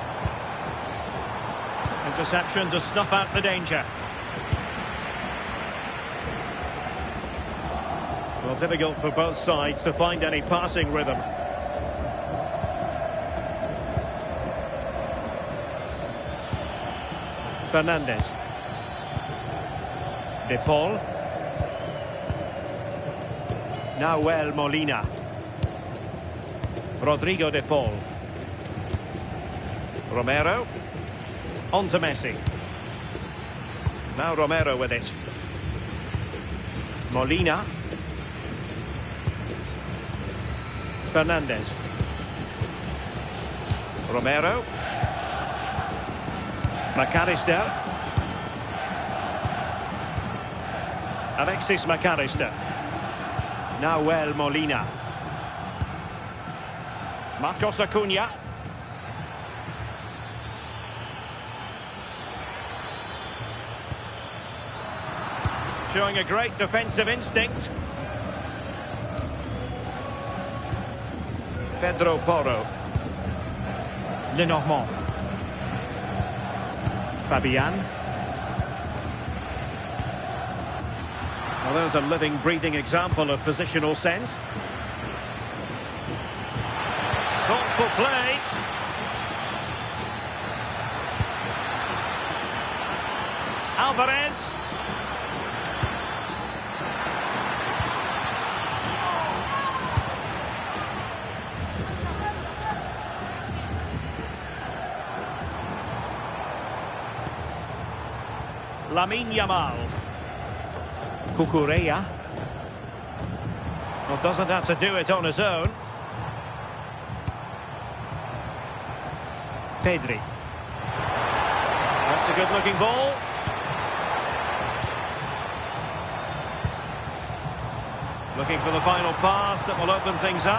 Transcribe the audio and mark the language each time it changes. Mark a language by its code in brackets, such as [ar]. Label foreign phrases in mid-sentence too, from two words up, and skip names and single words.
[en] Interception to snuff out the danger. Well, difficult for both sides to find any passing rhythm. Fernandez. De Paul. Nahuel Molina. Rodrigo de Paul. Romero. On to Messi. Now Romero with it. Molina. Fernandez. Romero. McAllister. Alexis McAllister. Nahuel Molina. Marcos Acuna. Showing a great defensive instinct. Pedro Porro. Lenormand. Fabian. Well, there's a living, breathing example of positional sense. Thoughtful play. Alvarez. Lamine Yamal. Cucurella. Well, doesn't have to do it on his own. Pedri. That's a good-looking ball. Looking for the final pass that will open things up.